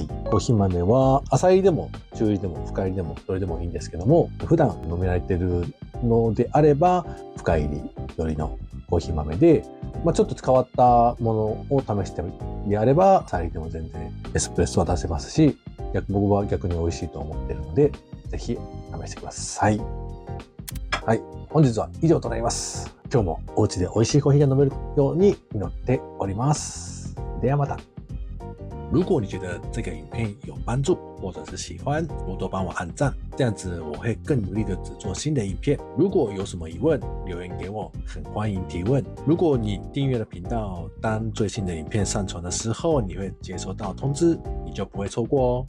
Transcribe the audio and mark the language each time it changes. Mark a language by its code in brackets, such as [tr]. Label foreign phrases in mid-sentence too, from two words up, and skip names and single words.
[ja] コーヒー豆は浅入りでも中入りでも深入りでもどれでもいいんですけども、普段飲められてるのであれば深入りよりのコーヒー豆で、ちょっと変わったものを試してであれば浅入りでも全然エスプレッソは出せますし、僕は逆に美味しいと思っているので、ぜひ試してください。はい、本日は以上となります。今日もお家で美味しいコーヒーが飲めるように祈っております。ではまた。 [zh] 如果你觉得这个影片有帮助，或者是喜欢，多多帮我按赞，这样子我会更努力的制作新的影片。如果有什么疑问，留言给我，很欢迎提问。如果你订阅了频道，当最新的影片上传的时候，你会接收到通知，你就不会错过哦。